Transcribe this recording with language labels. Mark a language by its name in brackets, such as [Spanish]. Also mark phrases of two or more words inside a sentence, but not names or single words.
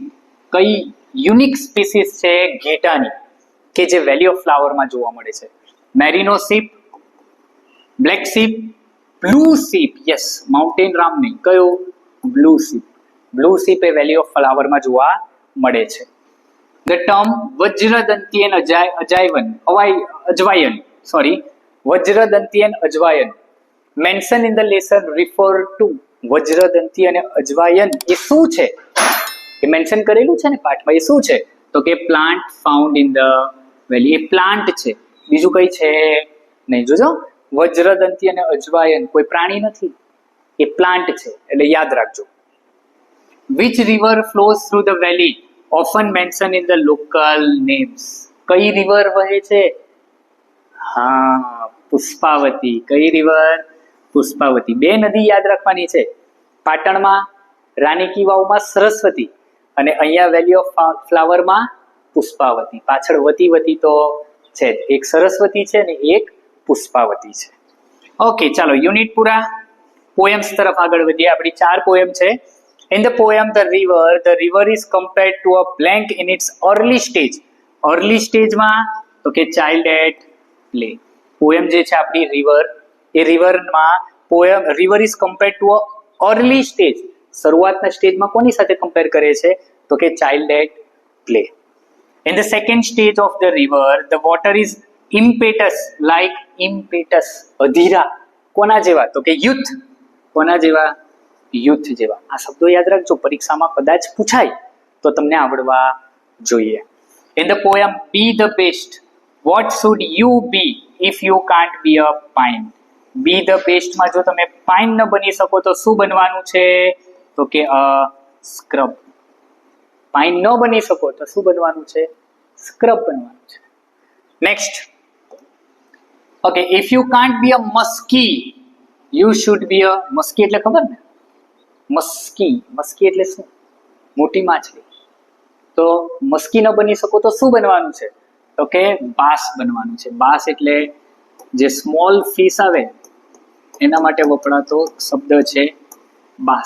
[Gujarati] કઈ [English] unique species [Gujarati] છે ઘેટાની કે જે વેલી ઓફ ફ્લાવરમાં જોવા મળે છે? [English] Merino sheep, black sheep, blue sheep. yes, mountain ram [Gujarati] નહીં, કયો? [English] blue sheep. blue sheep [Gujarati] એ વેલી ઓફ ફ્લાવરમાં જોવા મળે છે. [English] The term Vajradantian Ajvayan mentioned in the lesson refer to. [Gujarati] વજ્રદંતી અને અજવાયન એ શું છે? એ મેન્શન કરેલું છે ને પાઠમાં. એ શું છે? તો કે [English] plant found in the valley. [Gujarati] એ પ્લાન્ટ છે, બીજું કઈ છે નહીં. જોજો, વજ્રદંતી અને અજવાયન કોઈ પ્રાણી નથી, એ પ્લાન્ટ છે, એટલે યાદ રાખજો. [English] Which river flows through the valley often mentioned in the local names? [Gujarati] કઈ રિવર વહે છે? હા, પુષ્પાવતી. કઈ રિવર? પુષ્પાવતી. બે નદી યાદ રાખવાની છે. પાટણમાં રાણી કી વાવમાં સરસ્વતી અને અહીંયા વેલી ઓફ ફ્લાવરમાં પુષ્પાવતી. પાછળ વતી તો છે, એક સરસ્વતી છે ને એક પુષ્પાવતી છે. ઓકે, ચાલો યુનિટ પૂરા. પોએમ્સ તરફ આગળ વધીએ. આપણી 4 પોએમ છે. [English] In the poem the river is compared to a blank in its early stage. Early stage [Gujarati] માં તો કે [English] child at play. [Gujarati] પોએમ જે છે આપણી રિવર, એ રિવરમાં પોએમ [English] river is compared to a early stage. [Gujarati] શરૂઆતના સ્ટેજમાં કોની સાથે કમ્પેર કરે છે? તો કે [English] child at play. In the second stage of the river the water is impetus, like impetus, [Gujarati] અધીરા. કોના જેવા? તો કે youth. કોના જેવા? યુથ જેવા. આ શબ્દો યાદ રાખજો, પરીક્ષામાં કદાચ પૂછાય તો તમને આવડવા જોઈએ. [English] In the poem Be the Best, what should you be if you can't be a pine? [Gujarati] Be the best માં જો તમે પાઇન ન બની શકો તો શું બનવાનું છે? તો કે સ્ક્રબ. પાઇન ન બની શકો તો શું બનવાનું છે? સ્ક્રબ બનવાનું છે. નેક્સ્ટ. ઓકે, [English] if you can't be a muskie, you should be a muskie. [Gujarati] એટલે ખબર ને? મસ્કી એટલે શું? મોટી માછલી. તો મસ્કી ન બની શકો તો શું બનવાનું છે? તો કે બાસ બનવાનું છે. બાસ એટલે જે [English] small fish [Gujarati] આવે એના માટે વપરાતો શબ્દ છે બાસ.